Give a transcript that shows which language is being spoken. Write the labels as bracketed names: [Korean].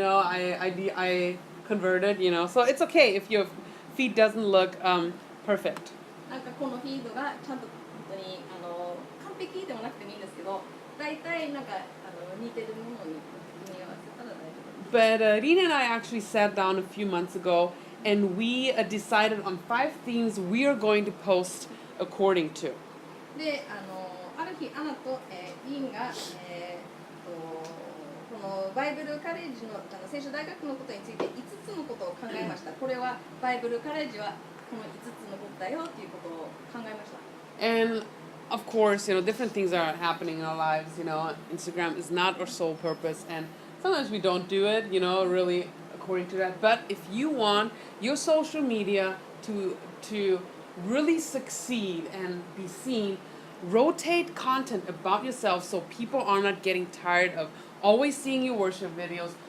[English] I converted. So it's okay if your feed doesn't look perfect. [Japanese] なんかこのフィードがちゃんと本当に完璧でもなくてもいいんですけど、大体なんか似てるものに組み合わせたら大丈夫。 [English] But Rina and I actually sat down a few months ago and we decided on 5 themes we are going to post according to. [Japanese] で、ある日アナと、リンが、このバイブルカレッジの聖書大学のことについて5つのことを考えました。これはバイブルカレッジはこの5つのことだよっていうことを考えました。 [English] And of course, different things are happening in our lives. Instagram is not our sole purpose, and sometimes we don't do it, really according to that. But if you want your social media to really succeed and be seen, rotate content about yourself so people are not getting tired of always seeing your worship videos,